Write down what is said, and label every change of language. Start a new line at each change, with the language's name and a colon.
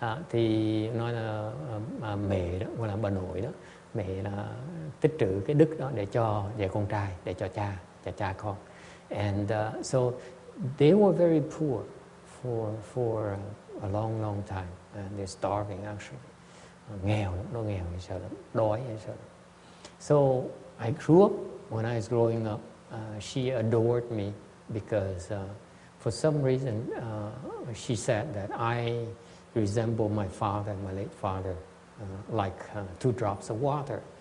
Vietnamese: Thì nói là mẹ đó, gọi là bà nội đó, mẹ là tích trữ cái đức đó để cho về con trai, để cho cha con.
English: And so they were very poor for a long time. They're starving actually.
Vietnamese: Nghèo lắm, nó nghèo hay sợ lắm, đói hay sợ lắm.
English: So I grew up. When I was growing up, she adored me because for some reason she said that I resemble my father, my late father, like 2 drops of water.